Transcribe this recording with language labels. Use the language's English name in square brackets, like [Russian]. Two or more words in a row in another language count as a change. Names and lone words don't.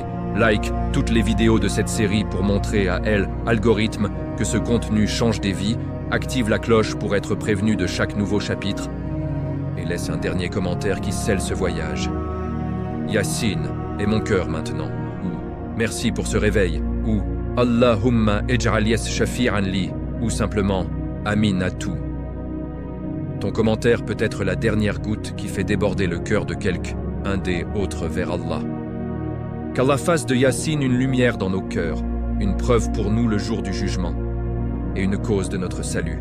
[French] Like toutes les vidéos de cette série pour montrer à elle, algorithme, que ce contenu change des vies. Active la cloche pour être prévenu de chaque nouveau chapitre. Et laisse un dernier commentaire qui scelle ce voyage. Yasin est mon cœur maintenant. Ou merci pour ce réveil. Ou [Arabic] اللهم اجعل يس شافعا لي. [French] Ou simplement Amin à tout. Ton commentaire peut être la dernière goutte qui fait déborder le cœur de quelqu'un des autres vers Allah. Qu'Allah fasse de Yasin une lumière dans nos cœurs, une preuve pour nous le jour du jugement, et une cause de notre salut.